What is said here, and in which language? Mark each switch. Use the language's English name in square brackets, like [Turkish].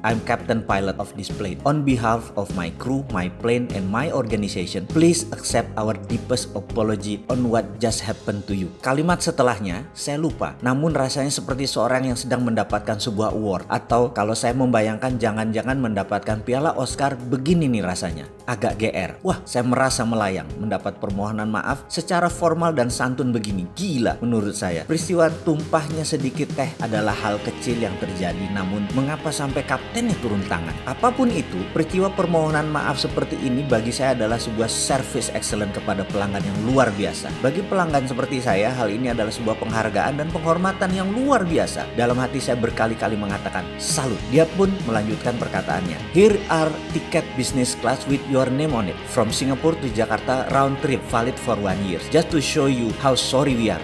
[English] I'm captain pilot of this plane. On behalf of my crew, my plane, and my organization, please accept our deepest apology on what just happened to you." [Indonesian] Kalimat setelahnya saya lupa, namun rasanya seperti seorang yang sedang mendapatkan sebuah award, atau kalau saya membayangkan jangan-jangan mendapatkan piala Oscar begini nih rasanya. Agak GR. Wah, saya merasa melayang mendapat permohonan maaf secara formal dan santun begini. Gila menurut saya. Peristiwa tumpahnya sedikit teh adalah hal kecil yang terjadi, namun mengapa sampai kaptennya turun tangan? Apapun itu, peristiwa permohonan maaf seperti ini bagi saya adalah sebuah service excellent kepada pelanggan yang luar biasa. Bagi pelanggan seperti saya, hal ini adalah sebuah penghargaan dan penghormatan yang luar biasa. Dalam hati saya berkali-kali mengatakan salut. Dia pun melanjutkan perkataannya. [English] Here are ticket business class with your name on it. From Singapore to Jakarta round trip valid for 1 year. Just to show you how sorry we are.